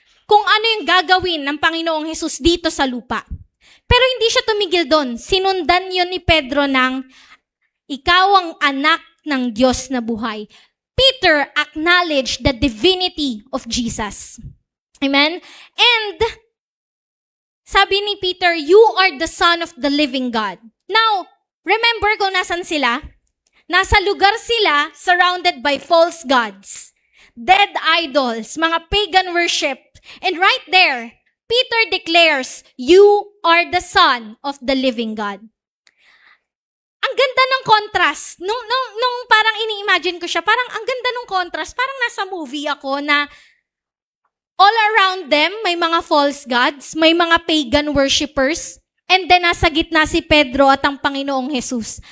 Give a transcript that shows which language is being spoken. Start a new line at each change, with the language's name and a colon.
Filipino: Kung ano yung gagawin ng Panginoong Jesus dito sa lupa. Pero hindi siya tumigil doon. Sinundan yun ni Pedro ng ikaw ang anak ng Diyos na buhay.
English: Peter acknowledged the divinity of Jesus. Amen? And
Filipino: sabi ni
English: Peter, you are the Son of the living God. Now, remember
Filipino: kung nasan sila? Nasa lugar sila
English: surrounded by false gods, dead idols, mga pagan worship. And right there, Peter declares, you are the Son of the living God.
Filipino: Ang ganda ng contrast. Nung parang ini-imagine ko siya, parang ang ganda ng contrast. Parang nasa movie ako na
English: all around them,
Filipino: may mga false gods, may mga pagan worshippers, and then nasa gitna si Pedro at ang Panginoong Jesus.